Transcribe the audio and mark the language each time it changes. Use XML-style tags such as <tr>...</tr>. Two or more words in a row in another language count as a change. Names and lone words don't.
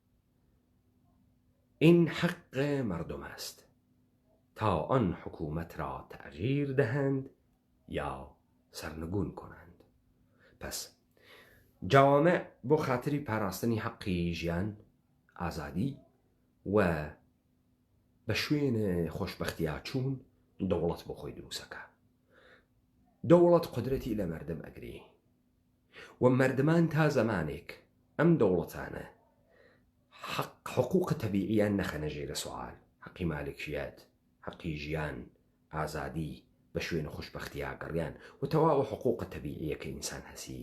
<fa>این حق مردم است تا آن حکومت را تغییر دهند یا سرنگون کنند.</fa> <ckb>پس جوامع بۆ خاتری پاراستنی حەقی ژیان ئازادی و بە شوێنە خۆشبەختیا چوون دەوڵەت بۆ خۆی دروستەکە. دەوڵەت قدرەتی لە مەردم ئەگرێ و مەردمان تا زەمانێک ئەم دەوڵەتانە حقوق تەبیعیان نەخەنە ژێرە سوال حەقی مالکیەت حەقی ژیان ئازادی بە شوێنە خۆشبەختیا گەڕیان و تەواوە حقوق تەبیعیەکە ئینسان هەسی.</ckb>